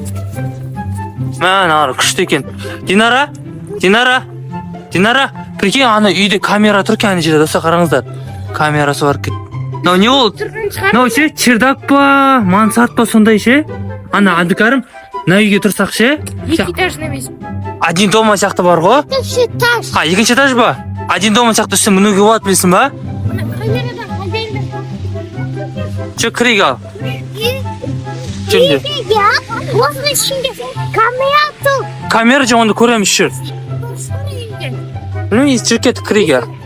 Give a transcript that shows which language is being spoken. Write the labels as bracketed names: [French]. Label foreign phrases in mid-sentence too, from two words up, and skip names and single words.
[Kazakh] Ары күшті екен. Динара, прикинь, ана үйде камера тұр екен, ана жерде, достар, қараңыздар. Камерасы бар екен. Мынау не ол? Мынау ше, чердак па, мансард па, сондай ше? Ана Абдыкарим, мына үйге тұрсақ ше? 2 этажный емес. Один дома сияқты бар ғой? 2 этаж. 2 этаж ба? Один дома сияқты үстіне мінуге болады, білесің ба? Че, кірейік ал. Жүріңдер. Осының ішінде камера тұр. Камера же онда көреміз жүр. Білмеймін, жүр кеттік кірейік.